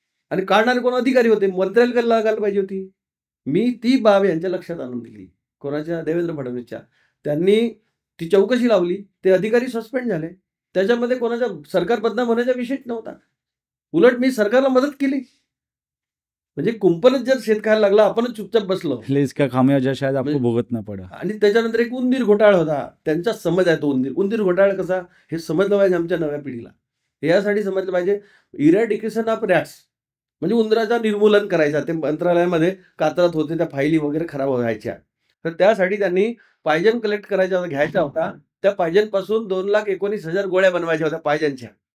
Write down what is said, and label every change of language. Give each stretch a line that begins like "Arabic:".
Marathi: आणि काढणारे कोण अधिकारी होते, मंत्र्याला लागायला पाहिजे होती. मी ती बाब यांच्या लक्षात आणून दिली. कोणाच्या? देवेंद्र फडणवीसच्या. त्यांनी ती चौकशी लावली. ते अधिकारी सस्पेंड झाले. त्याच्यामध्ये कोणाच्या सरकार बदनाम होण्याचा विषयच नव्हता. उलट मी सरकारला मदत केली. म्हणजे कुंपणच जर शेत खायला लागला, आपणच चुपचाप बसलो.
Hindi: इसलिए इसका खामियाजा शायद आपको भुगतना पड़ा.
Marathi: आणि त्याच्यानंतर एक उंदीर घोटाळा होता. त्यांचा समज आहे तो उंदीर घोटाळा कसा हे समजलं पाहिजे आमच्या नव्या पिढीला. यासाठी समजलं पाहिजे इरॅडिकेशन ऑफ रॅट्स म्हणजे उंदराचा निर्मूलन करायचा. ते मंत्रालयामध्ये कातरात होते, त्या फाईली वगैरे खराब व्हायच्या. तर त्यासाठी त्यांनी पायजन कलेक्ट करायचा घ्यायचा होता. त्या पायजनपासून 2,19,000 गोळ्या बनवायच्या होत्या पायजनच्या.